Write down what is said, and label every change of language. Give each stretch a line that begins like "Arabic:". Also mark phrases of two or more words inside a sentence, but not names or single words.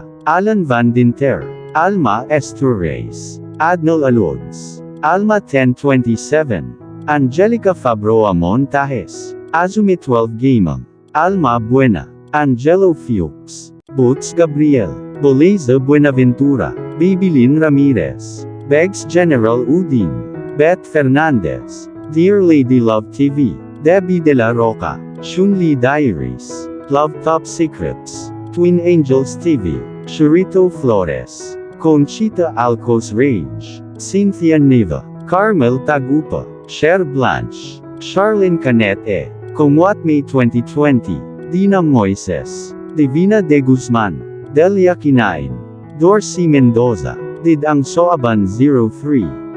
English: Alan Van Dinter. Alma Esturres. Adnal Alods. Alma 1027. Angelica Fabroa Montajes. Azumi 12 Gamang. Alma Buena. Angelo Fuchs. Boots Gabriel. Boleza Buenaventura. Babylin Ramirez. Begs General Udin. Beth Fernandez. Dear Lady Love TV. Debbie De La Roca. Shunli Diaries. Love Top Secrets. Twin Angels TV. Churito Flores. Conchita Alcos Rage. Cynthia Neva. Carmel Tagupa. Cher Blanche. Charlene Canete. Comwat May 2020. Dina Moises. Divina de Guzman. Delia Kinain. Dorsey Mendoza. Didang Soaban 03.